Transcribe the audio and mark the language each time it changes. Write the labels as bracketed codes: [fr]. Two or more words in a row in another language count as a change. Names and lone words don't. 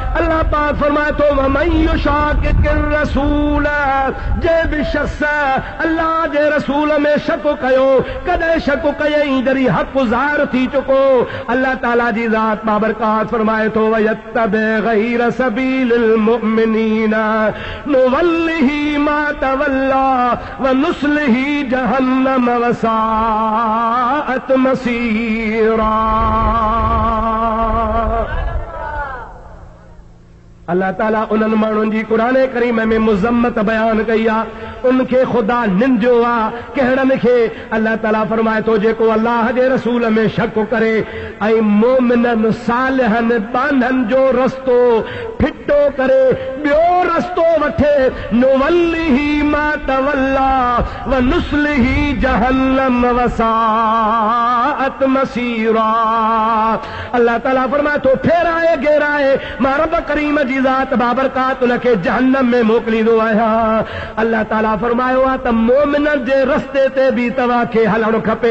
[sd] अल्लाह पाक फरमाए थो [ar] ومن يشاقق رسول, [sd] जे बि शख़्स अल्लाह जे रसूल में शक कयो, कॾहिं शक कयईं जॾहिं हक़ ज़ाहिर थी चुको। अल्लाह ताला जी ज़ात बाबरकात फरमाए थो [ar] ويتبع غير سبيل المؤمنين نوله ما تولى ونصله جهنم وساءت مصيرا. [sd] अल्लाह ताला उन्हनि माण्हुनि जी क़ुरान करीम में मुज़म्मत बयान कई आहे, उनखे ख़ुदा निंदियो आहे। कहिड़नि खे? अल्लाह ताला फरमाए थो जेको अल्लाह जे रसूल में शक करे ऐं मोमिननि सालिहनि बांधनि जो रस्तो फिटो करे ॿियो रस्तो वठे, [ar] نوله ما تولى ونصله جهنم وساءت مصيرا. [sd] अल्लाह ताला फरमाए थो फेराए घेराए मां रब करीम जी ज़ात बाबरकात उनखे जहन्नम में मोकिलींदो आहियां। अल्लाह ताला फरमायो आहे त मोमिननि जे रस्ते ते बि तव्हांखे हलणु खपे।